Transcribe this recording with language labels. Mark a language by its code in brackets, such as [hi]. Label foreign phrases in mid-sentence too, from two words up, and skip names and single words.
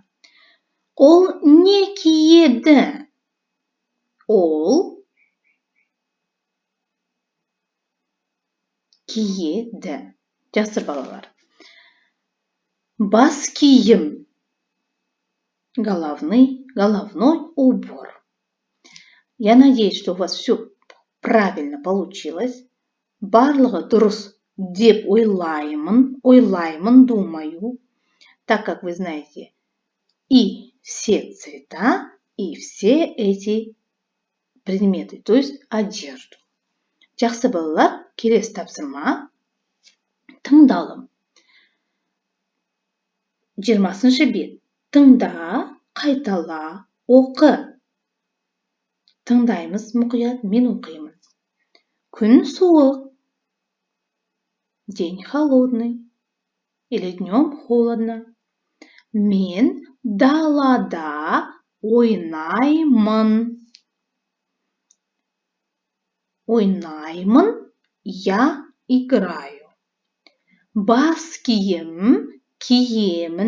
[kk] Ол не киеді? Ол киеді. Жақсы, балалар. Бас киім. [ru] Головной убор. Я надеюсь, что у вас все правильно получилось. [kk] Барлығы дұрыс деп ойлаймын, [ru] думаю, так как вы знаете и все цвета, и все эти предметы, то есть одежду. [kk] Жақсы, балалар, келесі тапсырма. Тыңдалым. 20 бет. Тыңда, қайтала, оқы. Тыңдаймыз мұқият, мен оқимын. Күн суық. [ru] День холодный. Или днем холодно. [kk] Мен далада ойнаймын. [ru] Ойнаймын, я играю. [kk] Бас киім киемін.